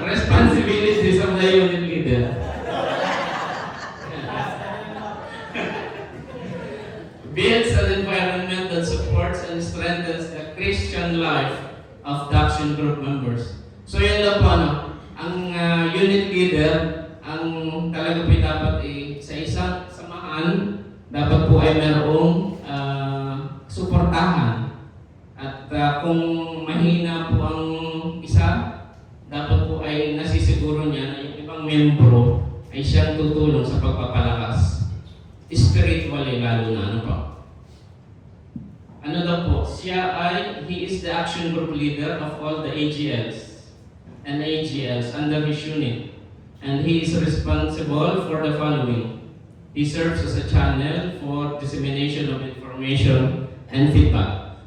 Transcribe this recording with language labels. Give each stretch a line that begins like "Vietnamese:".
English: Responsibilities of the unit leader. Builds an environment that supports and strengthens the Christian life of the action group members.
Filipino: So yan daw po ano, ang unit leader, ang talaga po dapat sa isang samahan, dapat po ay mayroong suportahan. At kung mahina po ang isa, dapat po ay nasisiguro niya na yung ibang membro ay siyang tutulong sa pagpapalakas. Spiritually lalo na ano po. Ano daw po?
English: He is the action group leader of all the AGLs and AGLs under his unit. And he is responsible for the following. He serves as a channel for dissemination of information and feedback.